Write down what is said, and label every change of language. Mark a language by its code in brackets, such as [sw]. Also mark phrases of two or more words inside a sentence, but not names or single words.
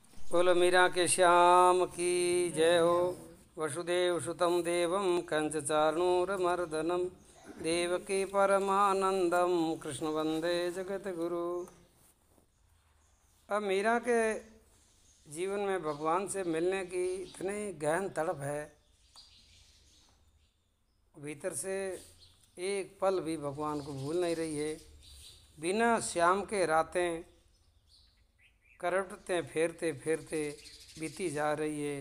[hi] बोलो मीरा के श्याम की जय हो। [sa] वसुदेव सुतम देवम कंच चारूरमर्दनम देवकी परमानंदम कृष्ण वंदे जगत गुरु। [hi] अब मीरा के जीवन में भगवान से मिलने की इतनी गहन तड़प है, भीतर से एक पल भी भगवान को भूल नहीं रही है। बिना श्याम के रातें करवटते फेरते फेरते बीती जा रही है।